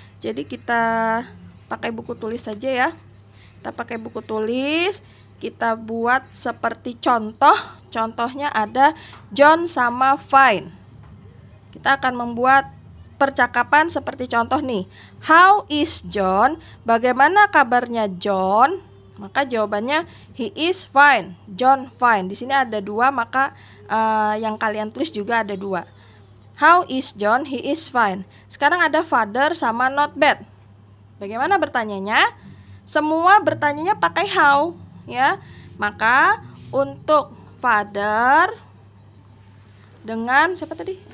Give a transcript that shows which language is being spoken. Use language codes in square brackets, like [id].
[id] Jadi kita pakai buku tulis saja ya. Kita pakai buku tulis, kita buat seperti contoh. Contohnya ada John sama Fine. Kita akan membuat percakapan seperti contoh nih. [en] How is John? [id] Bagaimana kabarnya John? Maka jawabannya [en] he is fine. John fine. [id] Di sini ada 2, maka yang kalian tulis juga ada 2. [en] How is John? He is fine. [id] Sekarang ada father sama not bad. Bagaimana bertanyanya? Semua bertanyanya pakai how ya. Maka untuk father dengan siapa tadi?